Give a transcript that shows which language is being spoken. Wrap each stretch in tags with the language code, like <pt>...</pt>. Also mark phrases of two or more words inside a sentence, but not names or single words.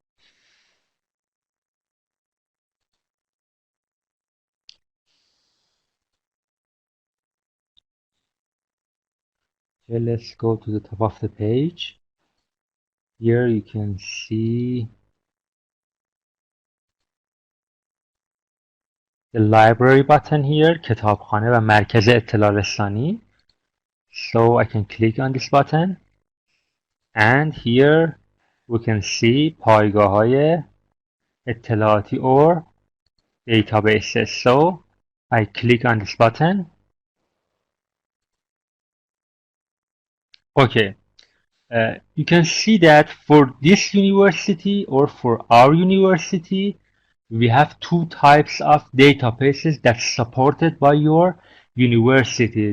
<en>Okay, let's go to the top of the page. Here you can see the library button here,</en> <fa>کتابخانه و مرکز اطلاع رسانی.</fa> <en>So I can click on this button. And here we can see</en> <fa>پایگاه‌های اطلاعاتی</fa> <en>or databases. So I click on this button. Okay. You can see that for this university or for our university, we have 2 types of databases that's supported by your university.</en>